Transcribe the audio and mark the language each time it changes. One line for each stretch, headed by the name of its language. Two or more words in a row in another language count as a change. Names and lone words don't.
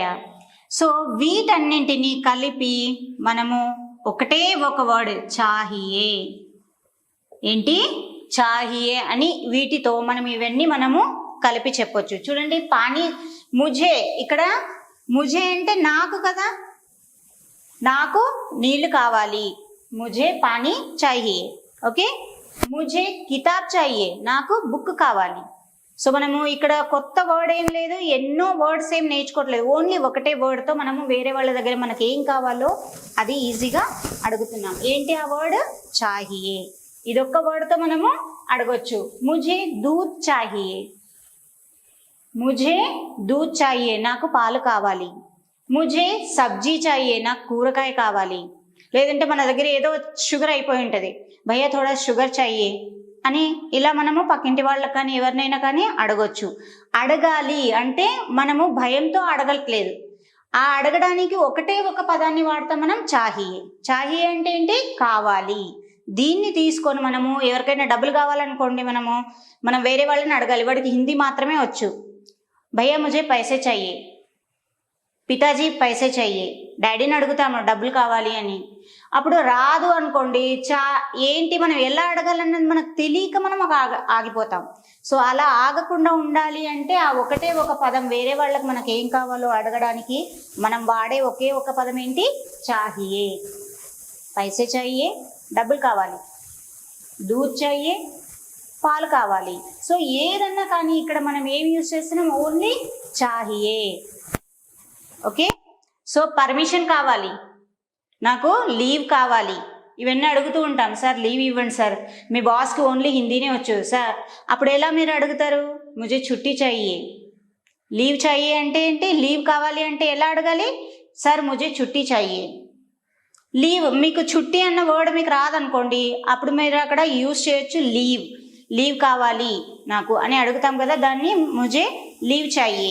Telugu: సో వీటన్నింటినీ కలిపి మనము ఒకటే ఒక వర్డ్ చాహియే. ఏంటి? చాహియే అని వీటితో మనం ఇవన్నీ మనము కలిపి చెప్పొచ్చు. చూడండి,
Hindi: पानी मुझे,
Telugu: ఇక్కడ ముఝే అంటే నాకు కదా, నాకు నీళ్లు కావాలి.
Hindi: मुझे पानी चाहिए. ओके, मुझे किताब चाहिए,
Telugu: నాకు బుక్ కావాలి. సో మనము ఇక్కడ కొత్త వర్డ్ ఏం లేదు, ఎన్నో వర్డ్స్ ఏం నేర్చుకోవట్లేదు. ఓన్లీ ఒకటే వర్డ్తో మనము వేరే వాళ్ళ దగ్గర మనకి ఏం కావాలో అది ఈజీగా అడుగుతున్నాం. ఏంటి ఆ వర్డ్? చాహియే. ఇదొక్క వర్డ్తో మనము అడగొచ్చు.
Hindi: मुझे दूध चाहिए. मुझे दूध चाहिए,
Telugu: నాకు పాలు కావాలి.
Hindi: मुझे सब्ज़ी चाहिए,
Telugu: నాకు కూరగాయ కావాలి. లేదంటే మన దగ్గర ఏదో షుగర్ అయిపోయి ఉంటుంది,
Hindi: भैया थोड़ा शुगर चाहिए
Telugu: అని ఇలా మనము పక్కింటి వాళ్ళకి కానీ ఎవరినైనా కానీ అడగొచ్చు. అడగాలి అంటే మనము భయంతో అడగట్లేదు. ఆ అడగడానికి ఒకటే ఒక పదాన్ని వాడతాం మనం, చాహియే అంటే ఏంటి? కావాలి. దీన్ని తీసుకొని మనము ఎవరికైనా డబ్బులు కావాలనుకోండి, మనం వేరే వాళ్ళని అడగాలి. వాడికి హిందీ మాత్రమే వచ్చు.
Hindi: भैया मुझे पैसे चाहिए, पिताजी पैसे चाहिए,
Telugu: డాడీని అడుగుతాము డబ్బులు కావాలి అని. అప్పుడు రాదు అనుకోండి, ఏంటి మనం ఎలా అడగాలన్నది మనకు తెలియక మనం ఆగిపోతాం. సో అలా ఆగకుండా ఉండాలి అంటే ఆ ఒకటే ఒక పదం, వేరే వాళ్ళకి మనకి ఏం కావాలో అడగడానికి మనం వాడే ఒకే ఒక పదం ఏంటి?
Hindi: चाहिए. पैसे चाहिए,
Telugu: డబ్బులు కావాలి.
Hindi: दूध चाहिए,
Telugu: పాలు కావాలి. సో ఏదన్నా కానీ ఇక్కడ మనం ఏం యూజ్ చేస్తున్నాం? ఓన్లీ చాహియే. ఓకే, సో పర్మిషన్ కావాలి, నాకు లీవ్ కావాలి, ఇవన్నీ అడుగుతూ ఉంటాం. సార్ లీవ్ ఇవ్వండి సార్, మీ బాస్కి ఓన్లీ హిందీనే వచ్చు సార్. అప్పుడు ఎలా మీరు అడుగుతారు?
Hindi: ముझे छुट्टी चाहिए. लीव चाहिए
Telugu: అంటే ఏంటి? లీవ్ కావాలి అంటే ఎలా అడగాలి?
Hindi: सर मुझे छुट्टी चाहिए.
Telugu: లీవ్, మీకు చుట్టి అన్న వర్డ్ మీకు రాదనుకోండి, అప్పుడు మీరు అక్కడ యూజ్ చేయొచ్చు లీవ్. లీవ్ కావాలి నాకు అని అడుగుతాం కదా, దాన్ని
Hindi: मुझे लीव चाहिए.